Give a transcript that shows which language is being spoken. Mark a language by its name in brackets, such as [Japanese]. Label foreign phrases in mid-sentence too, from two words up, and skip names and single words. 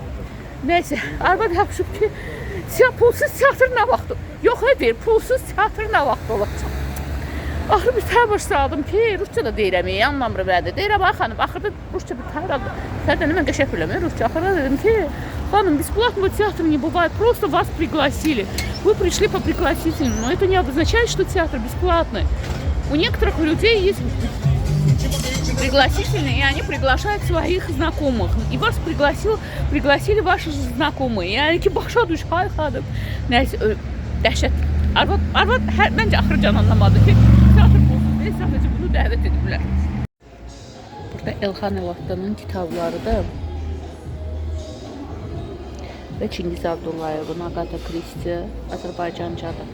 [Azerbaijani] Nəysə, arvad yapışıb ki, pulsuz teatr nə vaxt? Yox, deyir, pulsuz teatr nə vaxt olacaq? Axırı bir təhər başa saldım ki, rusca da deyirəm, anlamırım bədə. Deyirəm, ay xanım, axırda rusca bir təhər aldım. Sərdən mən qəşəng bilmirəm rusca. Axırda dedim ki, xanım, [Russian] бесплатного театра не бывает, просто вас пригласили. Вы пришли по пригласительному, но это не обозначает, что театр бесплатный. У некоторых людей есть пригласительные, и они приглашают своих знакомых. И вас пригласили ваши знакомые. [Azerbaijani] Yani ki başa düş, hay xanım. Nəysə, dəhşət. Arvad məncə axırı can anlamadı ki, teatr pulsuz deyil, sadəcə bunu dəvət ediblər. Burada Elxan Elattanın kitablarıdır. Və Çingiz Abdullayevin, Agatha Christie, Azərbaycancadır.